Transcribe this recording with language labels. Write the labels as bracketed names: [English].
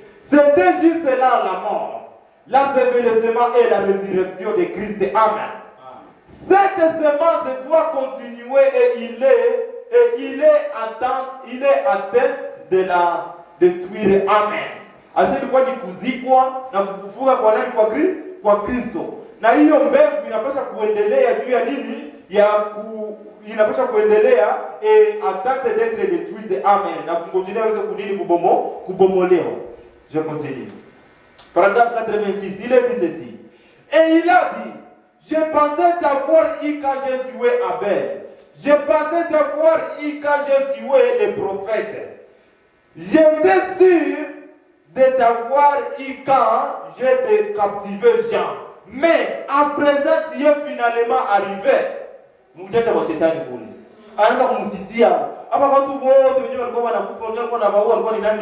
[French] C'était juste là la mort, l'ensevelissement et la résurrection de Christ. Amen. Cette semence doit continuer et il est en tête de la détruire. Amen. [Swahili] Asa ilikuwa ni kuzikwa na kufufuka kwa nani? Kwa Kristo. Na hiyo mbegu inapaswa kuendelea juu ya nini? Inapaswa kuendelea [French] en tête d'être détruite. [Swahili] Amen. Na kungojelea waweze kunini kubomolewa. [French] Je continue. Paragraphe 86, il est dit ceci. Et il a dit, je pensais t'avoir eu quand j'ai tué Abel. Je pensais t'avoir eu quand j'ai tué les prophètes. J'étais sûr de t'avoir eu quand j'ai captivé Jean. Mais à présent, tu es finalement arrivé. [Swahili] Mujeta wa shetani kule. Anaanza kumsitia. Hapa watu wote wenyewe walikuwa wanakufa, walikuwa na maua, walikuwa ni nani?